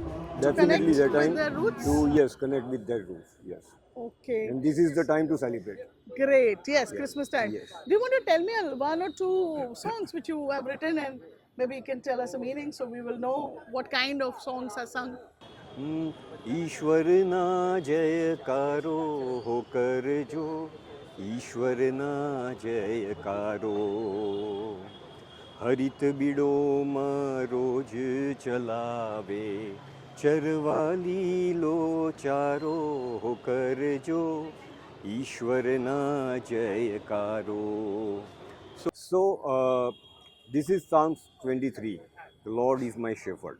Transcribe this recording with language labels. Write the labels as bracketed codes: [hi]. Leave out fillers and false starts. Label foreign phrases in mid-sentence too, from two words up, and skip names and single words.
[en] To Definitely connect their with time their roots? to connect with their roots. Yes, Okay, and this is the time to celebrate. great. Yes, Yes, Christmas time. yes. Do you want to tell me one or two songs which you have written and maybe you can tell us a meaning so we will know what kind of songs are sung? [bhb] ईश्वर ना जयकारो होकर जो ईश्वर ना जयकारो हरित बिडो में रोज चलावे चरवाली लो चारो होकर जो ईश्वर ना जयकारो. [en] So this is Psalms 23. The Lord is my shepherd.